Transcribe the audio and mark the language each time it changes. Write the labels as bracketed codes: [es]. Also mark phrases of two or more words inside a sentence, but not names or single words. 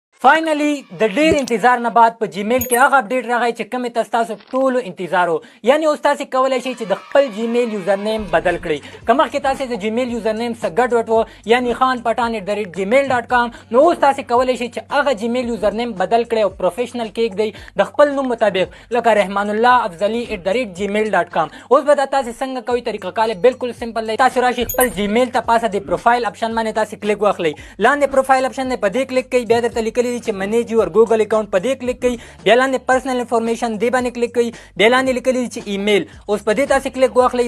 [ps] فاینلی د ډیر انتظار نه بعد په جیمیل کې هغه اپډیټ راغی چې کوم تاسو ټولو انتظار وو. یعنی اوس تاسو کولای شئ چې د خپل [en] Gmail user name [ps] بدل کړئ. که مخکې تاسو د [en] Gmail user name [ps] څخه ګډوډ وو یعنی khanpatan@gmail.com نو اوس تاسو کولای شئ چې هغه [en] Gmail user name [ps] بدل کړئ او پروفیشنل کېږدئ د خپل نوم مطابق لکه رحمان الله افضلی @gmail.com. اوس به تاسو څنګه کوئ طریقه کار بالکل سمپل دی. تاسو راشئ خپل جیمیل ته پاسه د [en] profile option [ps] باندې تاسو کلیک واخلئ. لاندې [en] profile option [ps] نه په دې کلیک کړئ، بیا درته لیکلي چې [en] manage your Google account [ps] په دې کلیک کړئ، بیا لاندې [en] personal information [ps] دې باندې کلیک کړئ، بیا لاندې لیکلي چې ایمیل اوس په دې تاسو کلیک واخلئ.